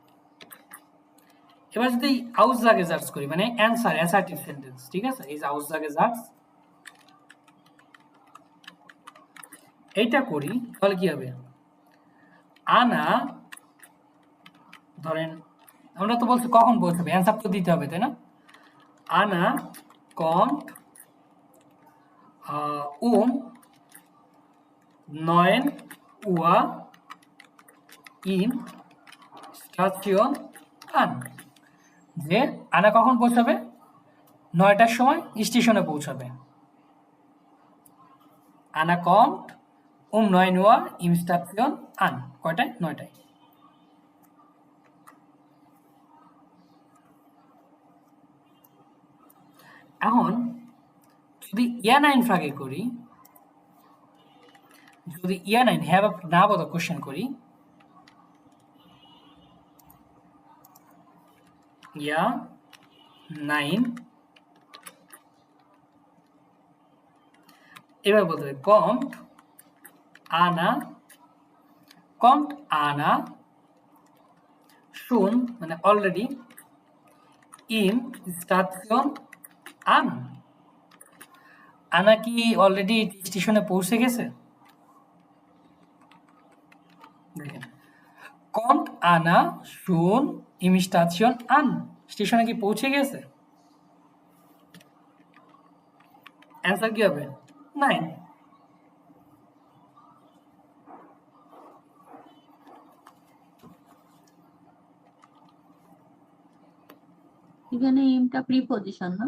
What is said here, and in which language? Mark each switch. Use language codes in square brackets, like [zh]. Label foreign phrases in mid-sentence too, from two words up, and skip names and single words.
[bn] এবার যদি [de] Aussage Satz [bn] করি মানে [en] answer assertive sentence, [bn] ঠিক আছে? এই যে [de] Aussage Satz [bn] এইটা করি তাহলে কি হবে? আনা ধরেন আমরা তো বলছি কখন পৌঁছাবে, অ্যানসার তো দিতে হবে, তাই না? [de] আনা kommt um 9 Uhr in Station an। [bn] যে আনা কখন পৌঁছাবে? 9টার সময় স্টেশনে পৌঁছাবে। [de] আনা kommt um 9 Uhr im Station an। [bn] কয়টায়? 9টায়। এখন যদি Ja-Nein ফ্রাগে করি, যদি Ja-Nein হ্যাঁ বা না বলা কোশ্চেন করি, [de] Ja-Nein [bn] এবার বলতে হবে [de] kommt Anna schon [bn] মানে অলরেডি [de] im Station an। [bn] আনা কি অলরেডি স্টেশনে পৌঁছে গেছে? [de] দেখেন kommt Anna schon im Station an। [bn] স্টেশনে কি পৌঁছে গেছে? অ্যান্সার কি হবে? 9। এখানে ইমটা প্রিপজিশন না?